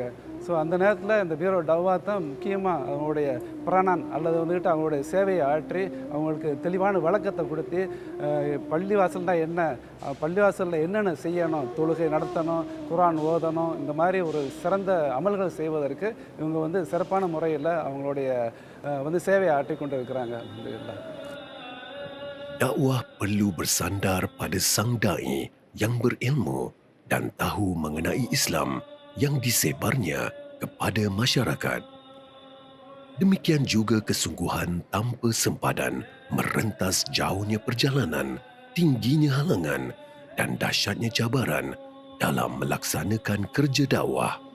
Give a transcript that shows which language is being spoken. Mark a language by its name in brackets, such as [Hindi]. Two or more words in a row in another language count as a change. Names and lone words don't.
[Tamil] ஸோ அந்த நேரத்தில் இந்த பீரோ டவ்வா தான் முக்கியமாக அவங்களுடைய பிராணான் அல்லது வந்துக்கிட்டு அவங்களுடைய சேவையை ஆற்றி அவங்களுக்கு தெளிவான விளக்கத்தை கொடுத்து பள்ளிவாசல்னா என்ன, பள்ளிவாசலில் என்னென்ன செய்யணும், தொழுகை நடத்தணும், குர்ஆன் ஓதணும், இந்த மாதிரி ஒரு சிறந்த அமல்கள் செய்வதற்கு இவங்க வந்து சிறப்பான முறையில் அவங்களுடைய வந்து சேவையை ஆற்றி கொண்டு இருக்கிறாங்க. [Malay] Dakwah perlu bersandar pada sang dai yang berilmu dan tahu mengenai Islam yang disebarnya kepada masyarakat. Demikian juga kesungguhan tanpa sempadan merentas jauhnya perjalanan, tingginya halangan dan dahsyatnya cabaran dalam melaksanakan kerja dakwah.